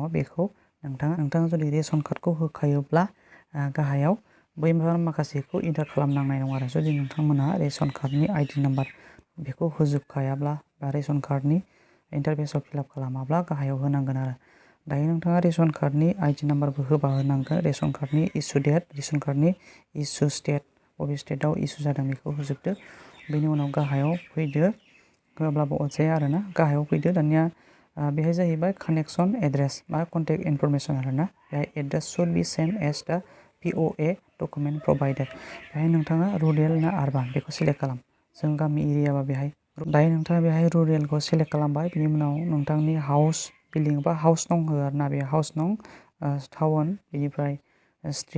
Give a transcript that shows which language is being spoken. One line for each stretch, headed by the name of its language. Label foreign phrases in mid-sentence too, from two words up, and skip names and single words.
Bodo: बेखौ नोंथाङा जुदि
English: ration card
Bodo: होखायोब्ला गाहायाव बै माखासेखौ एन्टार खालामनांनाय नङा आरो जुदि नोंथांमोनहा
English: ration card ID number
Bodo: बेखौ होजोबखायाब्ला बा
English: ration card interface
Bodo: फिलआप खालामाब्ला गाहायाव होनांगोन आरो दायो नोंथाङा
English: ration card ID number
Bodo: होबा होनांगोन
English: ration card issue date ration card issue state
Bodo: बबे स्टेटआव इसु जादों बेखौ होजोबदो बेनि उनाव गाहायाव फैदो होआब्लाबो अरजाया आरोना गाहायाव फैदो दानिया बेहाय जाहैबाय
English: connection address
Bodo: बा
English: contact information
Bodo: आरोना बेहाय
English: address should be same as the POA document provided
Bodo: बेहाय नोंथाङा रुरेल ना आरबान बेखौ सिलेक्ट खालाम जों गामि एरियाबा बेहाय दायो नोंथाङा बेहाय रुरेलखौ सिलेक्ट खालामबाय बिनि उनाव नोंथांनि
English: house building
Bodo: बा
English: house number
Bodo: हो आरोना बे
English: house number town
Bodo: बेनिफ्राय स्ट्रिट